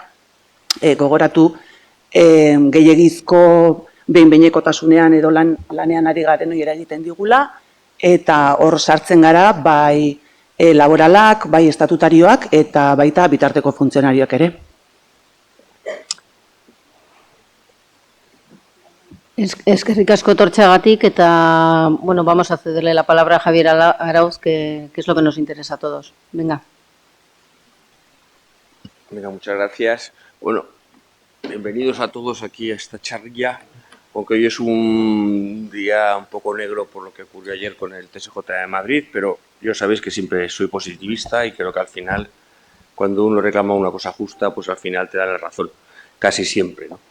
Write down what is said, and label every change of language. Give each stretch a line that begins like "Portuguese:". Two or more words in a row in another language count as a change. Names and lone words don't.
Basque: Gogoratu, gehiegizko behin-behinekotasunean edo lanean ari garen hori eragiten digula, eta hor sartzen gara bai laboralak, bai estatutarioak, eta baita bitarteko funtzionarioak ere. Eskerrik asko etortzeagatik eta,
Spanish: vamos a cederle la palabra a Javier Arauz, que es lo que nos interesa a todos. Venga. Venga, muchas gracias. Bueno, bienvenidos a todos aquí a esta charla, aunque hoy es un día un poco negro por lo que ocurrió ayer con el TSJ de Madrid, pero ya sabéis que siempre soy positivista y creo que al final, cuando uno reclama una cosa justa, pues al final te da la razón, casi siempre, ¿no?